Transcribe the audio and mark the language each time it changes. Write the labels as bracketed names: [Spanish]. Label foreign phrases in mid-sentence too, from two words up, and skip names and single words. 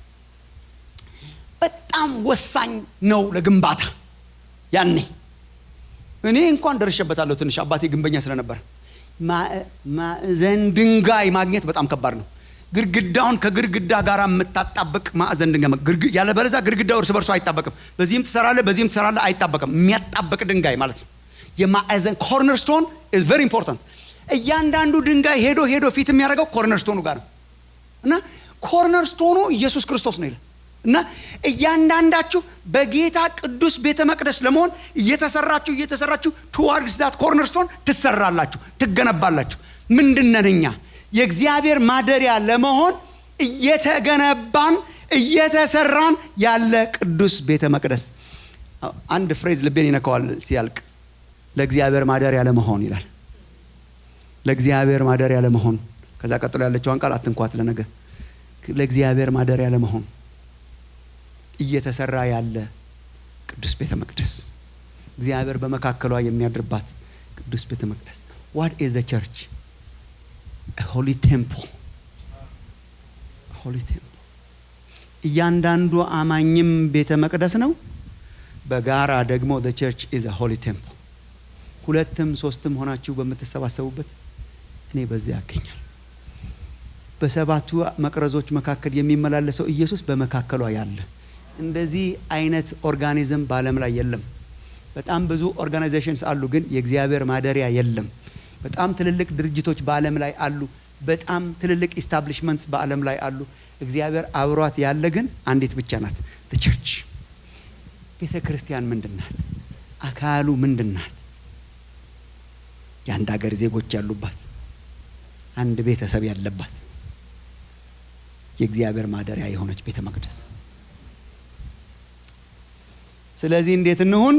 [Amharic] በጣም ወሳኝ ነው ለግንባታ። ያኔ እኔ እንኳን ደርሼበታለሁ። ትንሽ አባቴ ግንበኛ ስለነበር ማዕዘን ድንጋይ ማግኘት በጣም ከባድ ነው። ግድግዳውን ከግድግዳ ጋር የምታጣበቅ ማዕዘን ድንጋይ ያለ በለዛ ግድግዳው እርስ በርሱ አይጣበቅም። በዚህም ትሰራለህ በዚህም ትሰራለህ አይጣበቅም። የሚያጣበቅ ድንጋይ ማለት ነው። የማዕዘን [English] corner stone is very important። [Amharic] እያንዳንዱ ድንጋይ ሄዶ ሄዶ ፊት የሚያደርገው ኮርነር ስቶኑ ጋር ነው እና ኮርነር ስቶኑ ኢየሱስ ክርስቶስ ነው ይላል። እና እያንዳንዳችሁ በጌታ ቅዱስ ቤተ መቅደስ ለመሆን እየተሰራችሁ [English] towards that cornerstone [Amharic] ትሰራላችሁ፣ ትገነባላችሁ። ምንድነን እኛ የእግዚአብሔር ማደሪያ ለመሆን እየተገነባን እየተሰራን ያለ ቅዱስ ቤተ መቅደስ። አንድ ፍሬዝ ልቤን ይነካዋል ሲያልቅ፣ ለእግዚአብሔር ማደሪያ ለመሆን ይላል። ለእግዚአብሔር ማደሪያ ለመሆን። ከዛ ቀጥሎ ያለችውን ቃል አትንኳት ለነገ። ለእግዚአብሔር ማደሪያ ለመሆን እየተሰራ ያለ ቅዱስ ቤተ መቅደስ፣ እግዚአብሔር በመካከሏ የሚያድርባት ቅዱስ ቤተ መቅደስ። [English] what is the church? a holy temple. a holy temple። [Amharic] እያንዳንዱ አማኝም ቤተ መቅደስ ነው። በጋራ ደግሞ [English] the church is a holy temple። [Amharic] ሁለትም ሶስትም ሆናችሁ በመተሰባሰቡበት እኔ በዚያ ያገኛል። በሰባቱ መቅረዞች መካከል የሚመላለሰው ኢየሱስ በመካከሏ ያለ። እንደዚህ አይነት ኦርጋኒዝም በዓለም ላይ የለም። በጣም ብዙ ኦርጋናይዜሽንስ አሉ፣ ግን የእግዚአብሔር ማደሪያ የለም። በጣም ትልልቅ ድርጅቶች በዓለም ላይ አሉ። በጣም ትልልቅ ኢስታብሊሽመንትስ በዓለም ላይ አሉ። እግዚአብሔር አብሯት ያለ ግን አንዲት ብቻ ናት፣ [English] the church። [Amharic] ቤተ ክርስቲያን ምንድናት? አካሉ ምንድናት? የአንድ ሀገር ዜጎች ያሉባት፣ አንድ ቤተሰብ ያለባት፣ የእግዚአብሔር ማደሪያ የሆነች ቤተ መቅደስ። ስለዚህ እንዴት እንሁን?